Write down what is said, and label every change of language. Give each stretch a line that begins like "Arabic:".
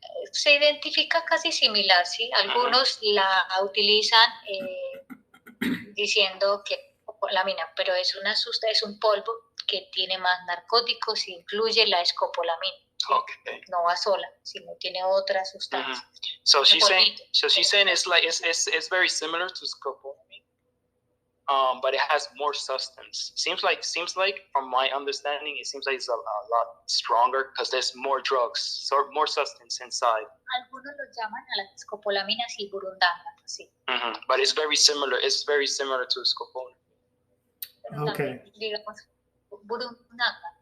Spanish: Se identifica casi similar, ¿sí? Algunos la utilizan diciendo que escopolamina, pero es un polvo que tiene más narcóticos, incluye la escopolamina. ¿Sí?
English: Okay.
Spanish: No va sola, sino tiene otras sustancias.
English: So she's saying it's very similar to scopolamine, but it has more substance. Seems like from my understanding, it seems like it's a lot stronger because there's more drugs, so more substance inside.
Spanish: Algunos lo llaman a las escopolaminas y burundanga, sí.
English: But it's very similar. It's very similar to scopolamine. Okay.
Spanish: También, digamos, burundanga.